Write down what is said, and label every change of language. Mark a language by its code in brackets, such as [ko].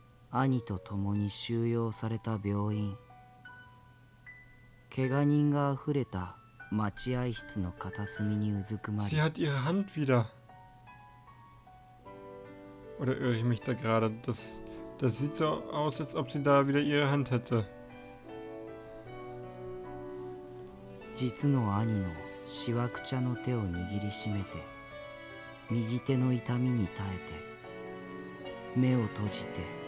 [ja] 兄と共に収容された病院。怪我人があふれた待合室の片隅にうずくまり。 [de] Sie hat ihre Hand wieder. Oder irre ich mich da gerade? Das sieht so aus, als ob sie da wieder ihre Hand hätte. [ja] 実の兄のしわくちゃの手を握りしめて、右手の痛みに耐えて、目を閉じて